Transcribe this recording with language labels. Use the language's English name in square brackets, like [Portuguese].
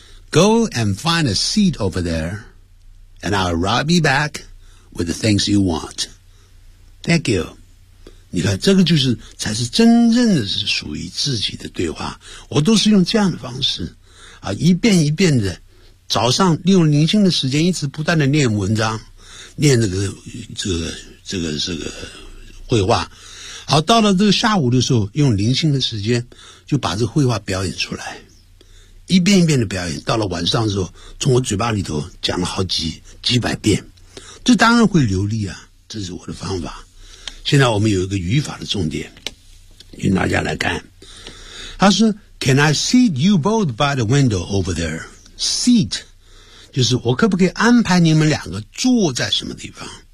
[English] Go and find a seat over there, and I'll ride you back with the things you want. Thank you. [Chinese] 你看，这个就是才是真正的是属于自己的对话。我都是用这样的方式啊，一遍一遍的，早上利用宁静的时间，一直不断的念文章，念这个绘画。好，到了这个下午的时候，用宁静的时间就把这个绘画表演出来。一遍一遍的表演，到了晚上的时候，从我嘴巴里头讲了好几百遍，这当然会流利啊，这是我的方法。现在我们有一个语法的重点，与大家来看。他说 [English] ：“Can I seat you both by the window over there? [Chinese] Seat 就是我可不可以安排你们两个坐在什么地方？